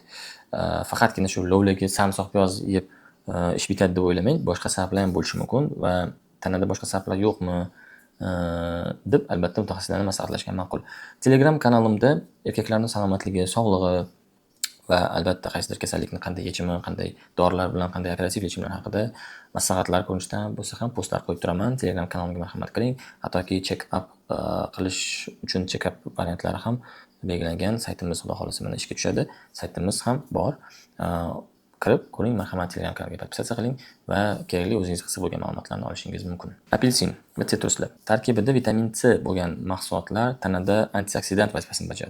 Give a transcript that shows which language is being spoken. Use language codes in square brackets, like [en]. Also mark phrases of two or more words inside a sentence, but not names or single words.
[uz] Faqatgina shu lovlagi sarimsoq piyoz yeb ish bitadi deb o'ylamang, boshqa sabablar ham bo'lishi mumkin va tanada boshqa sabablar yo'qmi deb albatta mutaxassislarni maslahatlashgan ma'qul. Telegram kanalimda erkaklarning salomatligi, sog'lig'i va albatta qaysidir kasallikni qanday yechimi, qanday dorilar bilan qanday operativ yechimlar haqida maslahatlar ko'rinishida bo'lsa ham postlar qo'yib turaman. Telegram kanalimga marhamat qiling. Hattoki check-up qilish uchun check-up variantlari ham belgilangan. Saytimiz xudo xolasa mana ishga tushadi. Saytimiz ham bor. Kirib ko'ring, marhamat, Telegram kanaliga podpisatsiya qiling va kerakli o'zingiz qiziq bo'lgan ma'lumotlarni olishingiz mumkin. Apelsin va sitruslar. Tarkibida vitamin C bo'lgan mahsulotlar tanada antioksidant vazifasini bajaradi.